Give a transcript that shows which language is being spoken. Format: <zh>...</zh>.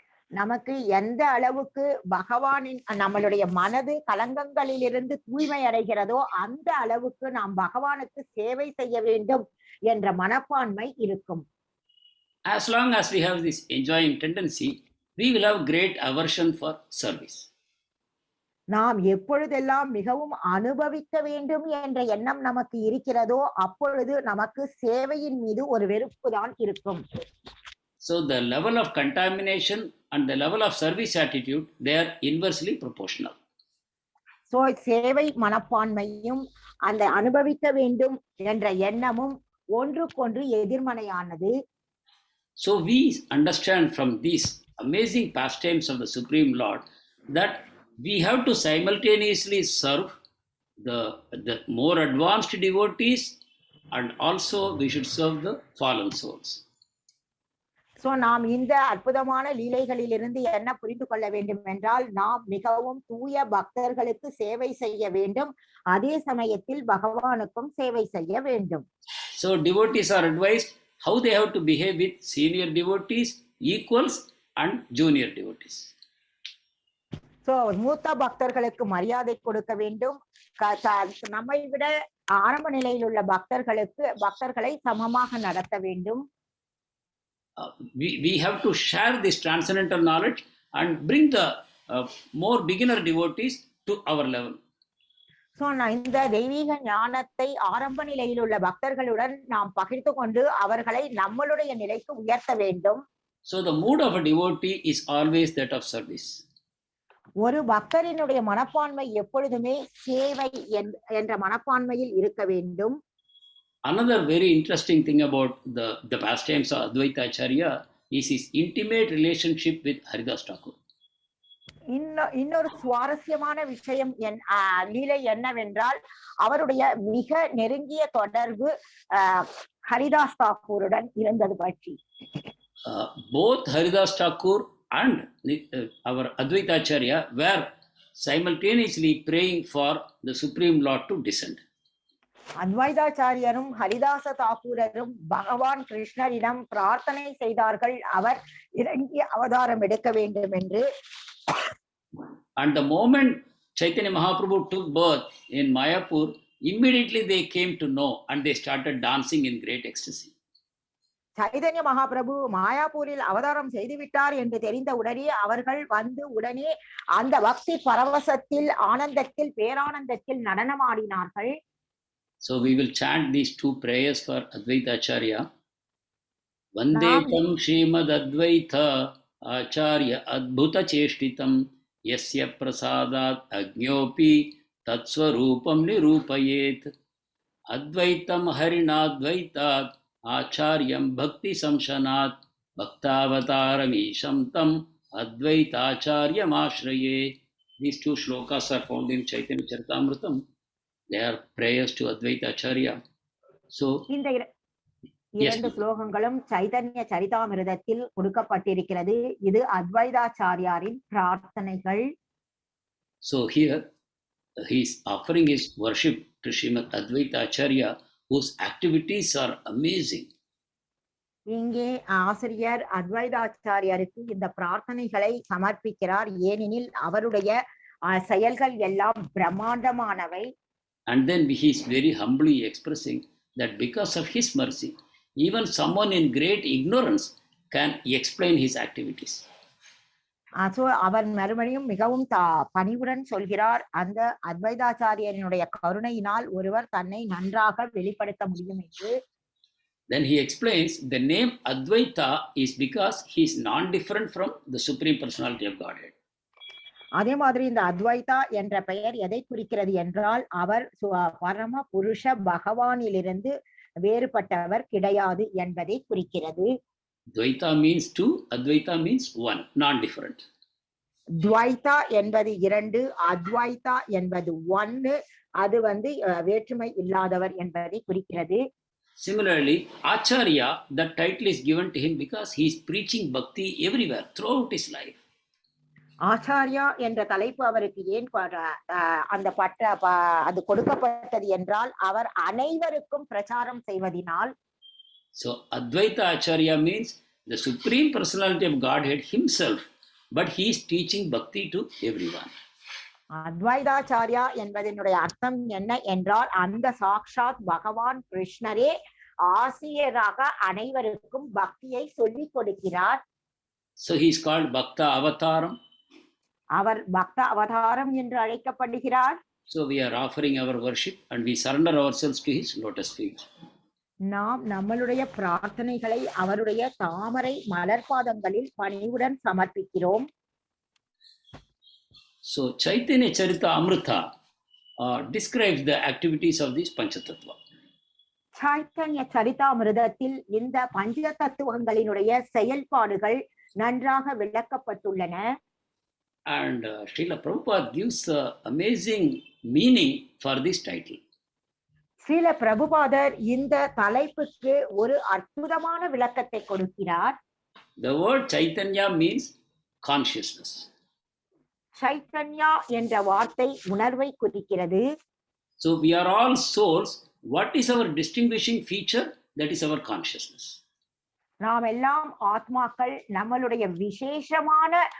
<ta>நமக்கு எந்த அளவுக்கு பகவானின் நம்மளுடைய மனது கலங்கங்களிலிருந்து தூய்மை அடைகிறதோ அந்த அளவுக்கு நாம் பகவானுக்கு சேவை செய்ய வேண்டும் என்ற மனப்பான்மை இருக்கும்.</ta> <en>As long as we have this enjoying tendency, we will have great aversion for service.</en> <ta>நாம் எப்பொழுதெல்லாம் மிகவும் அனுபவிக்க வேண்டும் என்ற எண்ணம் நமக்கு இருக்கிறதோ அப்பொழுது நமக்கு சேவையின் மீது ஒரு வெறுப்பு தான் இருக்கும்.</ta> <en>So the level of contamination and the level of service attitude, they are inversely proportional.</en> <ta>So சேவை மனப்பான்மையும் அந்த அனுபவிக்க வேண்டும் என்ற எண்ணமும் ஒன்றுக்கொன்று எதிர்மனையானது.</ta> <en>So we understand from these amazing pastimes of the Supreme Lord that we have to simultaneously serve the more advanced devotees and also we should serve the fallen souls.</en> <ta>So நாம் இந்த அற்புதமான லீலைகளிலிருந்து என்ன புரிந்து கொள்ள வேண்டும் என்றால் நாம் மிகவும் தூய பக்தர்களுக்கு சேவை செய்ய வேண்டும், அதே சமயத்தில் பகவானுக்கும் சேவை செய்ய வேண்டும்.</ta> <en>So devotees are advised how they have to behave with senior devotees, equals and junior devotees.</en> <ta>So மூத்த பக்தர்களுக்கு மரியாதை கொடுக்க வேண்டும். நம்மை விட ஆரம்ப நிலையில் உள்ள பக்தர்களை சமமாக நடத்த வேண்டும்.</ta> <en>We have to share this transcendental knowledge and bring the more beginner devotees to our level.</en> <ta>So இந்த தெய்வீக ஞானத்தை ஆரம்ப நிலையில் உள்ள பக்தர்களுடன் நாம் பகிர்ந்து கொண்டு அவர்களை நம்மளுடைய நிலைக்கு உயர்த்த வேண்டும்.</ta> <en>So the mood of a devotee is always that of service.</en> <ta>ஒரு பக்தரினுடைய மனப்பான்மை எப்பொழுதுமே சேவை என்ற மனப்பான்மையில் இருக்க வேண்டும்.</ta> <en>Another very interesting thing about the pastimes of Advaita Acharya is his intimate relationship with Haridas Thakur.</en> <ta>இன்னொரு சுவாரஸ்யமான விஷயம் லீலை என்னவென்றால் அவருடைய மிக நெருங்கிய தொடர்பு ஹரிதாஸ் தாக்கூருடன் இருந்தது பற்றி.</ta> <en>Both Haridas Thakur and our Advaita Acharya were simultaneously praying for the Supreme Lord to descend.</en> <ta>அத்வைதாச்சாரியரும் Haridasa தாக்கூரரும் பகவான் கிருஷ்ணரிடம் பிரார்த்தனை செய்தார்கள் அவர் இறங்கி அவதாரம் எடுக்க வேண்டும் என்று.</ta> <en>And the moment Chaitanya Mahaprabhu took birth in Mayapur, immediately they came to know and they started dancing in great ecstasy.</en> <ta>Chaitanya Mahaprabhu மாயாப்பூரில் அவதாரம் செய்துவிட்டார் என்று தெரிந்த உடனே அவர்கள் வந்து உடனே அந்த பக்தி பரவசத்தில் ஆனந்தத்தில் பேரானந்தத்தில் நடனமாடினார்கள்.</ta> <en>So we will chant these two prayers for Advaita Acharya.</en> <sa>Vandetam Srimad Advaita Acharya Adbhuta Cheshtitam Yasya Prasadat Agnyopi Tatsvarupam Nirupayet Advaitam Harinadvaitat Acharyam Bhakti Samshanat Bhaktavataramisham Tam Advaita Acharyam Ashraye.</sa> <en>These two shlokas are found in Chaitanya Charitamrita. They are prayers to Advaita Acharya. So</en> <ta>இந்த இரண்டு ஸ்லோகங்களும் சைதன்ய சரிதாமிருதத்தில் கொடுக்கப்பட்டிருக்கிறது. இது அத்வைதாச்சாரியாரின் பிரார்த்தனைகள்.</ta> <en>So here he is offering his worship to Srimad Advaita Acharya, whose activities are amazing.</en> <ta>இங்கே ஆசிரியர் அத்வைதாச்சாரியருக்கு இந்த பிரார்த்தனைகளை சமர்ப்பிக்கிறார். ஏனெனில் அவருடைய செயல்கள் எல்லாம் பிரம்மாண்டமானவை.</ta> <en>And then he is very humbly expressing that because of his mercy, even someone in great ignorance can explain his activities.</en> <ta>அவர் மறுபடியும் மிகவும் பணிவுடன் சொல்கிறார், அந்த அத்வைதாச்சாரியனுடைய கருணையினால் ஒருவர் தன்னை நன்றாக வெளிப்படுத்த முடியும் என்று.</ta> <en>Then he explains the name Advaita is because he is non-different from the Supreme Personality of Godhead.</en> <ta>அதே மாதிரி இந்த அத்வைதா என்ற பெயர் எதை குறிக்கிறது என்றால் அவர் பரம புருஷ பகவானிலிருந்து வேறுபட்டவர் கிடையாது என்பதை குறிக்கிறது.</ta> <en>Dvaita means two, Advaita means one, non-different.</en> <ta>துவைதா என்பது இரண்டு, அத்வைதா என்பது ஒன்று, அது வேற்றுமை இல்லாதவர் என்பதை குறிக்கிறது.</ta> <en>Similarly, Acharya, that title is given to him because he is preaching bhakti everywhere throughout his life.</en> <ta>Acharya என்ற தலைப்பு அவருக்கு ஏன் அந்த அது கொடுக்கப்பட்டது என்றால் அவர் அனைவருக்கும் பிரச்சாரம் செய்வதினால்.</ta> <en>So Advaita Acharya means the Supreme Personality of Godhead himself, but he is teaching bhakti to everyone.</en> <ta>Advaitacharya என்பதனுடைய அர்த்தம் என்ன என்றால் அந்த சாக்ஷாத் பகவான் கிருஷ்ணரே ஆசிரியராக அனைவருக்கும் பக்தியை சொல்லிக் கொடுக்கிறார்.</ta> <en>So he is called Bhakta Avataram.</en> <ta>அவர் பக்த அவதாரம் என்று அழைக்கப்படுகிறார்.</ta> <en>So we are offering our worship and we surrender ourselves to his lotus feet.</en> <ta>நாம் நம்மளுடைய பிரார்த்தனைகளை அவருடைய தாமரை மலர்பாதங்களில் பணிவுடன் சமர்ப்பிக்கிறோம்.</ta> <en>So Chaitanya Charita Amrita describes the activities of these Panchatattva.</en> <ta>Chaitanya சரிதாமிருதத்தில் இந்த பஞ்ச தத்துவங்களினுடைய செயல்பாடுகள் நன்றாக விளக்கப்பட்டுள்ளன.</ta> <en>And Srila Prabhupada gives amazing meaning for this title.</en> <ta>Srila பிரபுபாதர் இந்த தலைப்புக்கு ஒரு அற்புதமான விளக்கத்தை கொடுக்கிறார்.</ta> <en>The word Chaitanya means consciousness.</en> <ta>Chaitanya என்ற வார்த்தை உணர்வை குறிக்கிறது.</ta> <en>So we are all souls. What is our distinguishing feature? That is our consciousness.</en> <ta>நாம் எல்லாம் ஆத்மாக்கள். நம்மளுடைய விசேஷமான</ta>